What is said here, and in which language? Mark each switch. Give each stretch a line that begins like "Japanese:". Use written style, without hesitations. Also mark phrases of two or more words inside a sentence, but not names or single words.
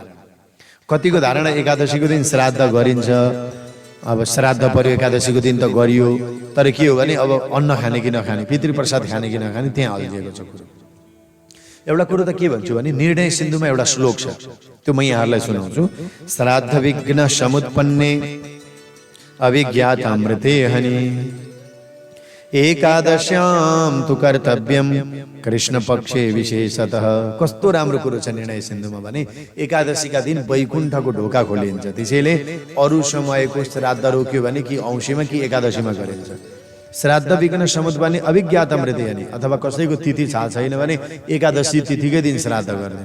Nepali: कतिको धारणा एकादशीको दिन श्राद्ध गरिन्छ। अब श्राद्ध पर्यो एकादशीको दिन त गरियो, तर के हो भने अब अन्न खाने कि नखाने, पितृप्रसाद खाने कि नखाने, त्यहाँ अल्झिएको छ कुरो। एउटा कुरो त के भन्छु भने, निर्णय सिन्धुमा एउटा श्लोक छ, त्यो म यहाँहरूलाई सुनाउँछु।
Sanskrit: श्राद्ध विघ्न समुत्पन्ने अभिज्ञातामृते हनि एकादश्याम तु कर्तव्यम कृष्ण पक्षे विशेषतः।
Nepali: कस्तो राम्रो कुरो छ निर्णय सिन्धुमा भने, एकादशीका दिन वैकुण्ठको ढोका खोलिन्छ। त्यसैले अरू समयको श्राद्ध रोक्यो भने कि औँसीमा कि एकादशीमा गरिन्छ।
Sanskrit: श्राद्ध विघ्न समुत्पन्ने अभिज्ञातामृते हनि,
Nepali: अथवा कसैको तिथि थाहा छैन भने एकादशी तिथिकै दिन श्राद्ध गर्दैन।